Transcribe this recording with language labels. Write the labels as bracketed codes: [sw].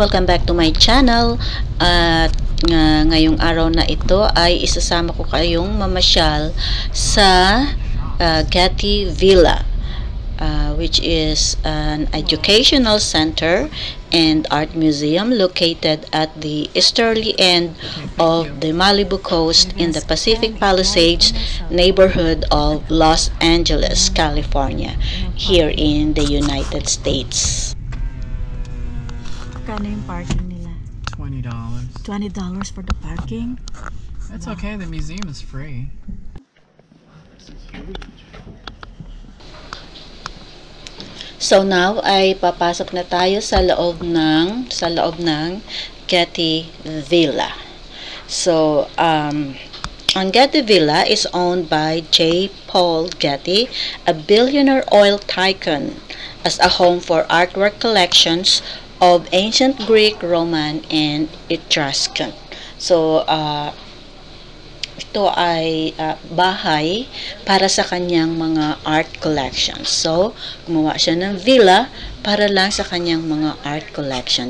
[en] Welcome back to my channel. [tl] At ngayong araw na ito ay isasama ko kayong mamasyal sa Getty Villa, [en] which is an educational center and art museum located at the easterly end of the Malibu coast in the Pacific Palisades neighborhood of Los Angeles, California, here in the United States. [tl] Kano yung parking nila? [en] $20. $20 for the parking? That's okay, the museum is free. [tl] So now ay papasok na tayo sa loob ng Getty Villa. [en] So on Getty Villa is owned by J. Paul Getty, a billionaire oil tycoon, as a home for artwork collections of ancient Greek, Roman, and Etruscan. [tl] So, ito ay bahay para sa kanyang mga art collections. So, gumawa siya ng villa para lang sa kanyang mga art collection.